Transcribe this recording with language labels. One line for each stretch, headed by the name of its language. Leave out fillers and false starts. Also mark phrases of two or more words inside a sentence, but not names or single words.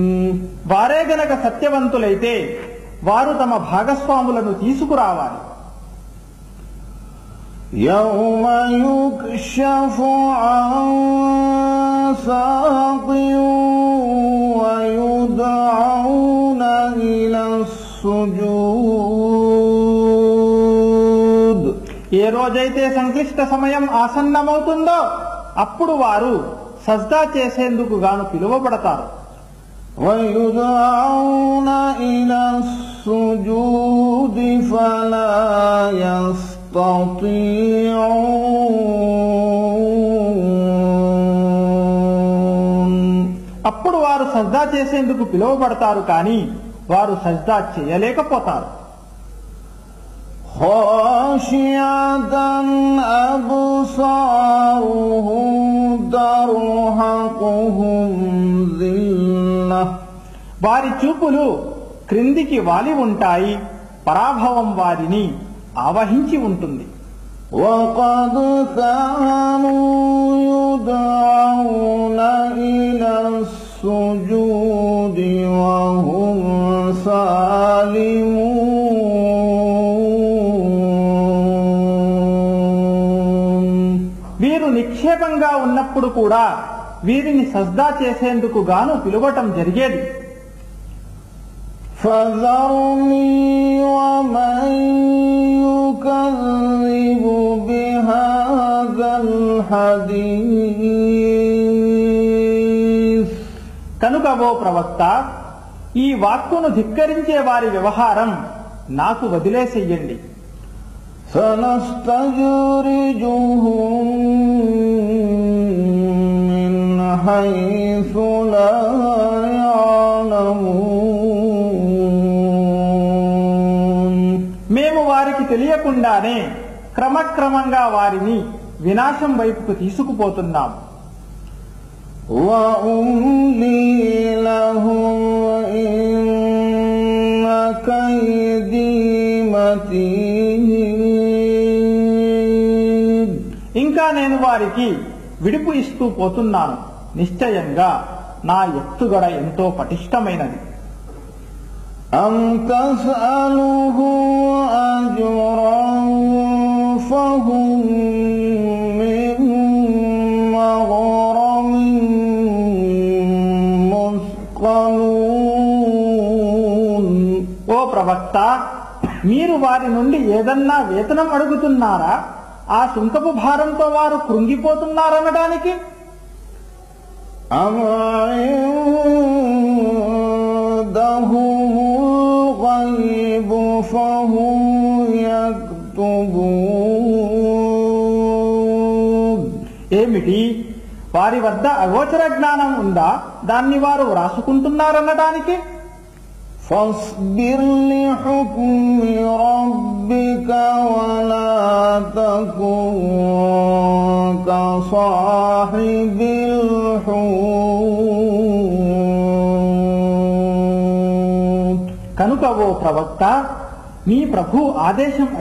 Telugu: వారే గనక సత్యవంతులైతే వారు తమ భాగస్వాములను తీసుకురావాలి.
Arabic: يوم يكشف عن ساق ويدعون إلى السجود.
Telugu: ఏ రోజైతే సంక్లిష్ట సమయం ఆసన్నమవుతుందో అప్పుడు వారు సజ్దా చేసేందుకు గాను పిలువబడతారు.
Arabic: ويدعون إلى السجود فلا يستطيعون.
Telugu: అప్పుడు వారు సజ్దా చేసేందుకు పిలువబడతారు కానీ వారు సజ్దా చేయలేకపోతారు.
Arabic: خاشعة أبصارهم ترهقهم ذلة.
Telugu: వారి చూపులు క్రిందికి వాలి ఉంటాయి, పరాభవం వారిని ఆవహించి ఉంటుంది.
Arabic: وقد كانوا يدعون إلى السجود وهم سالمون.
Telugu: వీరు నిక్షేపంగా ఉన్నప్పుడు కూడా వీరిని సజ్దా చేసేందుకు గాను పిలువటం జరిగేది.
Arabic: فذرني ومن يكذب بهذا الحديث.
Telugu: కనుక ఓ ప్రవక్త, ఈ వాక్కును ధిక్కరించే వారి వ్యవహారం నాకు వదిలేసెయ్యండి.
Arabic: سنستدرجهم من حيث لا يعلمون.
Telugu: మేము వారికి తెలియ తెలియకుండానే క్రమక్రమంగా వారిని వినాశం వైపుకు తీసుకుపోతున్నాం.
Arabic: وأملي لهم إن كيدي متين.
Telugu: ఇంకా నేను వారికి విడుపు ఇస్తూ పోతున్నాను. నిశ్చయంగా నా ఎత్తుగడ ఎంతో పటిష్టమైనది.
Arabic: أم تسأله أجرا فهم من مغرم مثقلون.
Telugu: ఓ ప్రవక్త, మీరు వారి నుండి ఏదన్నా వేతనం అడుగుతున్నారా? ఆ సుంకపు భారంతో వారు కృంగిపోతున్నారనడానికి.
Arabic: أم عندهم الغيب فهم يكتبون.
Telugu: ఏమిటి, వారి వద్ద అగోచర జ్ఞానం ఉందా? దాన్ని వారు వ్రాసుకుంటున్నారనడానికి.
Arabic: فاصبر لحكم ربك ولا تكن كصاحب الحوت.
Telugu: కనుక ఓ ప్రవక్త, మీ ప్రభు ఆదేశం